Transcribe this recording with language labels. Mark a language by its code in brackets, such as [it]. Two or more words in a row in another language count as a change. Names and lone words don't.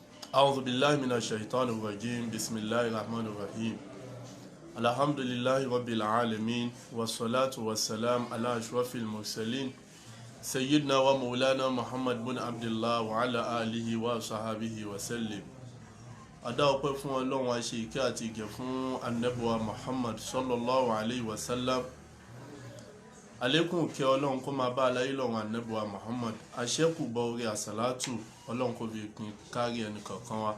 [ar] أعوذ بالله من الشيطان الرجيم بسم الله الرحمن الرحيم الحمد لله رب العالمين والصلاة والسلام على أشرف المرسلين سيدنا ومولانا محمد بن عبد الله وعلى آله وصحبه وسلم. [yo] Adá ọpẹ́ fún Ọlọ́run, a ṣe ìkẹ́ àti ìgẹ̀ fún Ànábì wa Muhammad [ar] صلى الله عليه وسلم. [yo] Àlékún kẹ́ Ọlọ́run kó máa bá aláyé lọ́run Ànábì wa Muhammad. Àṣẹ́kù bọ orí àsàlátù Ọlọ́run kó fi pín kárí ẹnì kọ̀ọ̀kan wa.